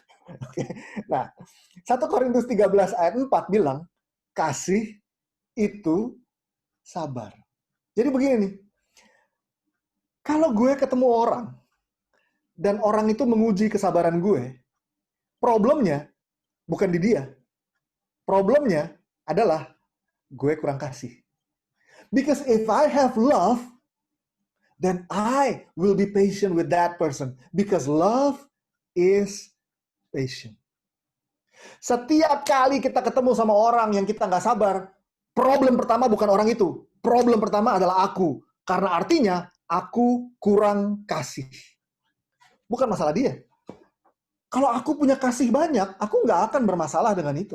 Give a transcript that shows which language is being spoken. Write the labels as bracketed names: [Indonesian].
[Indonesian] Oke. Nah, 1 Korintus 13 ayat 4 bilang, kasih itu sabar. Jadi begini nih, kalau gue ketemu orang, dan orang itu menguji kesabaran gue, problemnya bukan di dia. Problemnya adalah gue kurang kasih. [English] Because if I have love, then I will be patient with that person. Because love is patient. [Indonesian] Setiap kali kita ketemu sama orang yang kita nggak sabar, problem pertama bukan orang itu. Problem pertama adalah aku. Karena artinya, aku kurang kasih. Bukan masalah dia. Kalau aku punya kasih banyak, aku nggak akan bermasalah dengan itu.